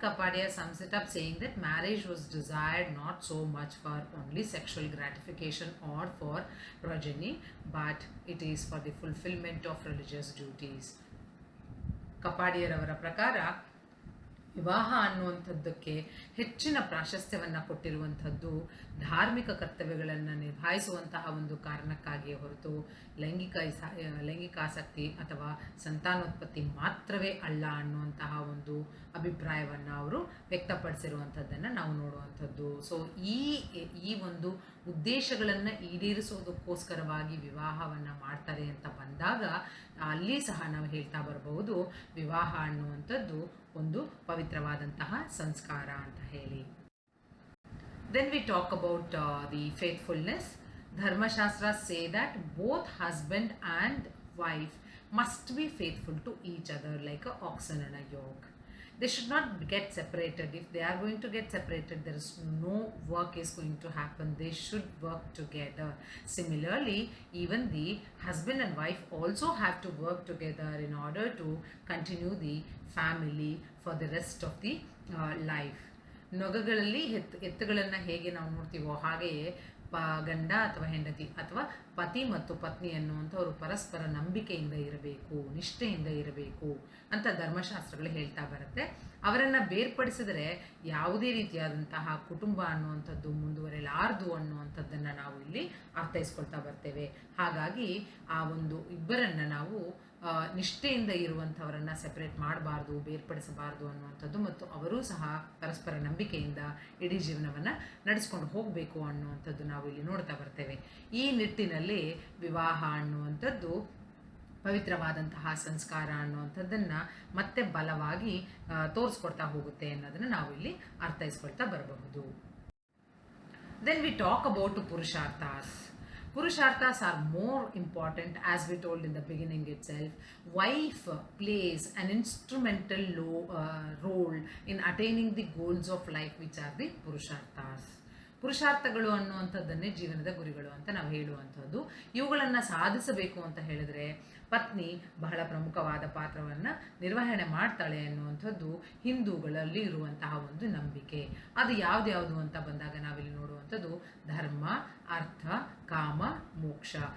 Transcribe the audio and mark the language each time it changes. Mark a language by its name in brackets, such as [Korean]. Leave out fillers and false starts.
[English] Kapadia sums it up saying that marriage was desired not so much for only sexual gratification or for progeny, but it is for the fulfillment of religious duties. [Kannada] ಕಪಾಡಿಯರವರ ಪ್ರಕಾರ ವಿವಾಹ ಅನ್ನುವಂಥದ್ದಕ್ಕೆ ಹೆಚ್ಚಿನ ಪ್ರಾಶಸ್ತ್ಯವನ್ನು ಕೊಟ್ಟಿರುವಂಥದ್ದು ಧಾರ್ಮಿಕ ಕರ್ತವ್ಯಗಳನ್ನು ನಿಭಾಯಿಸುವಂತಹ ಒಂದು ಕಾರಣಕ್ಕಾಗಿಯೇ ಹೊರತು ಲೈಂಗಿಕಾಸಕ್ತಿ ಅಥವಾ ಸಂತಾನೋತ್ಪತ್ತಿ ಮಾತ್ರವೇ ಅಲ್ಲ ಅನ್ನುವಂತಹ ಒಂದು ಅಭಿಪ್ರಾಯವನ್ನು ಅವರು ವ್ಯಕ್ತಪಡಿಸಿರುವಂಥದ್ದನ್ನು ನಾವು ನೋಡುವಂಥದ್ದು. ಸೊ ಈ ಒಂದು ಉದ್ದೇಶಗಳನ್ನು ಈಡೇರಿಸೋದಕ್ಕೋಸ್ಕರವಾಗಿ ವಿವಾಹವನ್ನು ಮಾಡ್ತಾರೆ ಅಂತ ಬಂದಾಗ ಅಲ್ಲಿ ಸಹ ನಾವು ಹೇಳ್ತಾ ಬರಬಹುದು ವಿವಾಹ ಅನ್ನುವಂಥದ್ದು ಒಂದು ಪವಿತ್ರವಾದಂತಹ ಸಂಸ್ಕಾರ ಅಂತ ಹೇಳಿ. [English] Then we talk about the faithfulness. Dharmashastras say that both husband and wife must be faithful to each other like a oxen and a yoke. They should not get separated. If they are going to get separated, there is no work is going to happen. They should work together. Similarly, even the husband and wife also have to work together in order to continue the family for the rest of the life. [Kannada] ನೊಗಗಳಲ್ಲಿ ಎತ್ತುಗಳನ್ನು ಹೇಗೆ ನಾವು ನೋಡ್ತೀವೋ ಹಾಗೆಯೇ ಗಂಡ ಅಥವಾ ಹೆಂಡತಿ ಅಥವಾ ಪತಿ ಮತ್ತು ಪತ್ನಿ ಅನ್ನುವಂಥವರು ಪರಸ್ಪರ ನಂಬಿಕೆಯಿಂದ ಇರಬೇಕು, ನಿಷ್ಠೆಯಿಂದ ಇರಬೇಕು ಅಂತ ಧರ್ಮಶಾಸ್ತ್ರಗಳು ಹೇಳ್ತಾ ಬರುತ್ತೆ. ಅವರನ್ನು ಬೇರ್ಪಡಿಸಿದರೆ ಯಾವುದೇ ರೀತಿಯಾದಂತಹ ಕುಟುಂಬ ಅನ್ನುವಂಥದ್ದು ಮುಂದುವರೆಯಲಾರದು ಅನ್ನುವಂಥದ್ದನ್ನು ನಾವು ಇಲ್ಲಿ ಅರ್ಥೈಸ್ಕೊಳ್ತಾ ಬರ್ತೇವೆ. ಹಾಗಾಗಿ ಆ ಒಂದು ಇಬ್ಬರನ್ನು ನಾವು ನಿಷ್ಠೆಯಿಂದ ಇರುವಂಥವರನ್ನು ಸೆಪರೇಟ್ ಮಾಡಬಾರ್ದು, ಬೇರ್ಪಡಿಸಬಾರ್ದು ಅನ್ನುವಂಥದ್ದು, ಮತ್ತು ಅವರೂ ಸಹ ಪರಸ್ಪರ ನಂಬಿಕೆಯಿಂದ ಇಡೀ ಜೀವನವನ್ನು ನಡೆಸ್ಕೊಂಡು ಹೋಗಬೇಕು ಅನ್ನುವಂಥದ್ದು ನಾವು ಇಲ್ಲಿ ನೋಡ್ತಾ ಬರ್ತೇವೆ. ಈ ನಿಟ್ಟಿನಲ್ಲಿ ವಿವಾಹ ಅನ್ನುವಂಥದ್ದು ಪವಿತ್ರವಾದಂತಹ ಸಂಸ್ಕಾರ ಅನ್ನುವಂಥದ್ದನ್ನು ಮತ್ತೆ ಬಲವಾಗಿ ತೋರಿಸ್ಕೊಡ್ತಾ ಹೋಗುತ್ತೆ ಅನ್ನೋದನ್ನು ನಾವು ಇಲ್ಲಿ ಅರ್ಥೈಸ್ಕೊಳ್ತಾ ಬರಬಹುದು. [English] Then we talk about purusharthas. Purusharthas are more important, as we told in the beginning itself. Wife plays an instrumental role in attaining the goals of life, which are the Purusharthas. [Kannada] ಪುರುಷಾರ್ಥಗಳು ಅನ್ನುವಂಥದ್ದನ್ನೇ ಜೀವನದ ಗುರಿಗಳು ಅಂತ ನಾವು ಹೇಳುವಂಥದ್ದು. ಇವುಗಳನ್ನು ಸಾಧಿಸಬೇಕು ಅಂತ ಹೇಳಿದ್ರೆ ಪತ್ನಿ ಬಹಳ ಪ್ರಮುಖವಾದ ಪಾತ್ರವನ್ನು ನಿರ್ವಹಣೆ ಮಾಡ್ತಾಳೆ ಅನ್ನುವಂಥದ್ದು ಹಿಂದೂಗಳಲ್ಲಿ ಇರುವಂತಹ ಒಂದು ನಂಬಿಕೆ. ಅದು ಯಾವ್ದ್ಯಾವುದು ಅಂತ ಬಂದಾಗ ನಾವಿಲ್ಲಿ ನೋಡುವಂಥದ್ದು ಧರ್ಮ, ಅರ್ಥ, ಕಾಮ, ಮೋಕ್ಷ.